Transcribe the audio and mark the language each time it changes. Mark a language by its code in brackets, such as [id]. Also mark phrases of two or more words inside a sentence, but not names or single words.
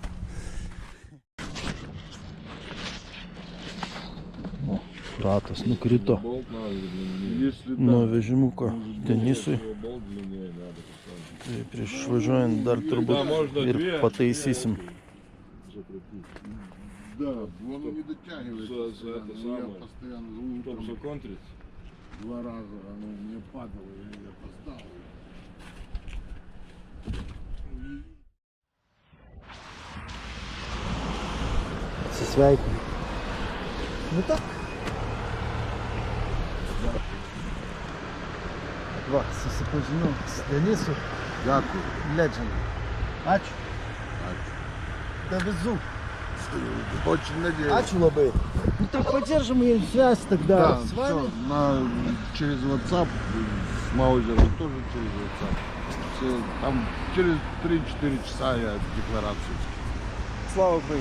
[lt] O, ratas nukrito nuo vežimuko Denisui. Tai prieš važiuojant dar turbūt ir pataisysim. [ru] Да, он не дотягивается. Я постоянно Чтобы законтрить. 2 раза оно мне падало, и я опоздал. [lt] Atsisveikinu. [ru] Nu tak. [lt] Va, susipažinau su Denisu. [uk] Дякую. [lt] Legend. Ačiū. Ačiū. [ru] Довезу. Очень надеюсь. Ačiū labai. Ну так поддержим ее связь тогда Да, с все, вами. через WhatsApp, с Маузером тоже через WhatsApp. Все, там через 3-4 часа я декларацию. Слава Украине.